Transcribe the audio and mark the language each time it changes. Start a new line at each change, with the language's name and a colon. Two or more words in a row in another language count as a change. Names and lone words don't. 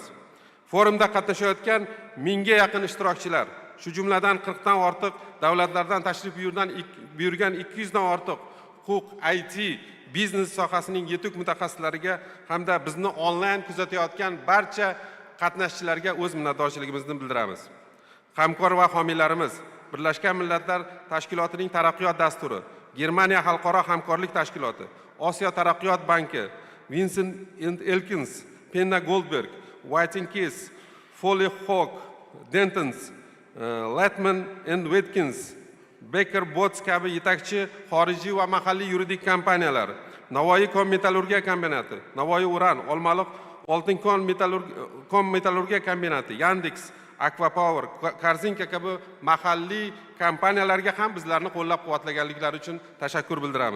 Uzbek: Forumda qatnashayotgan 1000 ga yaqin ishtirokchilar, shu jumladan 40 dan ortiq davlatlardan tashrif buyurgan 200 dan ortiq huquq, IT, biznes sohasining yetuk mutaxassislariga hamda bizni onlayn kuzatayotgan barcha qatnashchilarga o'z minnatdorchiligimizni bildiramiz. Hamkor va homiylarimiz Birlashgan Millatlar Tashkilotining taraqqiyot dasturi, Germaniya xalqaro hamkorlik tashkiloti, Osiyo taraqqiyot banki, Vincent Elkins, Penna Goldberg, White & Case, Foley Hawk, Dentons, Latman and Watkins, Baker Botts kabi yetakchi xorijiy va mahalliy yuridik kompaniyalar, Navoiy kon metallurgiya kombinati, Navoiy uran, Olmaliq oltin kon metallurgiya kombinati, Yandex, Aquapower, Korzinka kabi mahalliy kompaniyalarga ham bizlarni qo'llab-quvvatlaganliklari uchun tashakkur bildiramiz.